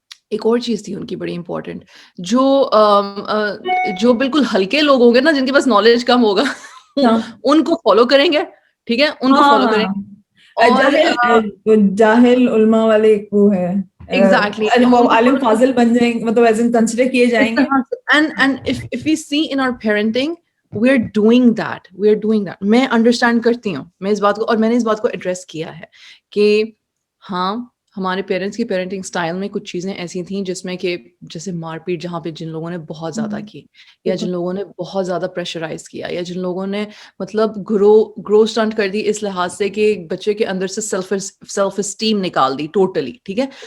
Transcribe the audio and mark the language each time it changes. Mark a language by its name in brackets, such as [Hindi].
[Urdu] ایک اور چیز تھی ان کی بڑی امپورٹنٹ, جو بالکل ہلکے لوگ ہوں گے نا, جن کے پاس نالج کم ہوگا, ان کو فالو کریں گے, ٹھیک ہے, ان کو فالو کریں گے. جاہل علماء والے ایک وہ ہے, ایگزیکٹلی, عالم فاضل بن جائیں گے, مطلب ایز ان کنسیڈر کیے جائیں گے. [English] And if we see in our parenting we are doing that. [Urdu] میں انڈرسٹینڈ کرتی ہوں, میں اس بات کو, اور میں نے اس بات کو ایڈریس کیا ہے کہ ہاں ہمارے پیرنٹس کی پیرنٹنگ اسٹائل میں کچھ چیزیں ایسی تھیں جس میں کہ جیسے مار پیٹ, جہاں پہ جن لوگوں نے بہت زیادہ کی, یا جن لوگوں نے بہت زیادہ پریشرائز کیا, یا جن لوگوں نے مطلب گرو اسٹنٹ کر دی اس لحاظ سے کہ بچے کے اندر سے سیلف اسٹیم نکال دی ٹوٹلی, ٹھیک ہے.